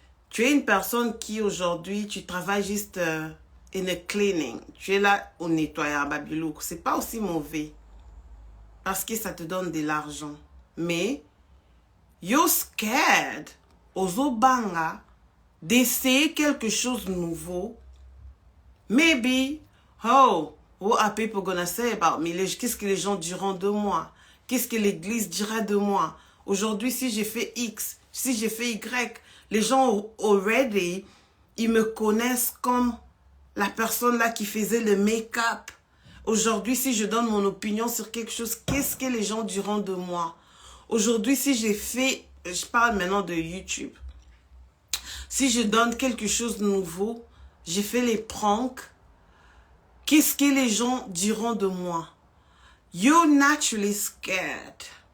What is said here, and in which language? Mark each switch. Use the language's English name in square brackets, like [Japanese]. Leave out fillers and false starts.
[French] Tu es une personne qui aujourd'hui, tu travailles juste [English] in a cleaning. [French] Tu es là au nettoyage, babilou. C'est pas aussi mauvais. Parce que ça te donne de l'argent. Mais, [English] you're scared, [Lingala] ozo banga, [French] d'essayer quelque chose de nouveau. [English] Maybe, what are people gonna say about me? [French] Qu'est-ce que les gens diront de moi? Qu'est-ce que l'église dira de moi? Aujourd'hui, si j'ai fait X, si j'ai fait Y, les gens [English] already, [French] ils me connaissent comme la personne là qui faisait le make-up. Aujourd'hui, si je donne mon opinion sur quelque chose, qu'est-ce que les gens diront de moi? Aujourd'hui, si j'ai fait, je parle maintenant de YouTube. Si je donne quelque chose de nouveau, j'ai fait les pranks, qu'est-ce que les gens diront de moi? [English] You're naturally scared.